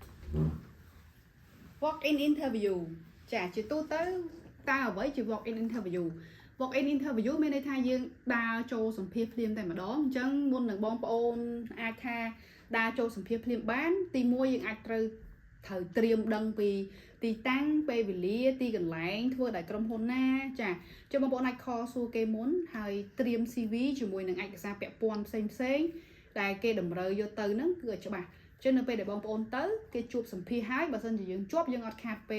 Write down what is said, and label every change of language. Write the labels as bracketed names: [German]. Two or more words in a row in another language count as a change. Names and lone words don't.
[English] walk in interview [Khmer] ចាជាទូទៅតើអ្វីជា [English] walk in interview walk in interview [Khmer] មានន័យថាយើងដើរចូលសម្ភាសន៍ភ្លាមតែម្ដងអញ្ចឹង មុននឹងបងប្អូនអាចថាដើរចូលសម្ភាសន៍ភ្លាមបានទី1យើងអាចត្រូវត្រៀមដឹងពីទីតាំងពេលវេលាទីកន្លែងធ្វើដោយក្រុមហ៊ុនណាចាចុះបងប្អូនអាចខលសួរគេមុនហើយត្រៀម CV ជាមួយនឹងឯកសារពាក់ព័ន្ធផ្សេងដែលគេតម្រូវយកទៅហ្នឹងគឺឲ្យច្បាស់ចឹងនៅពេលដែលបងប្អូនទៅគេជួបសម្ភាសហើយបើសិនជាយើងជាប់យើងអត់ខាតពេល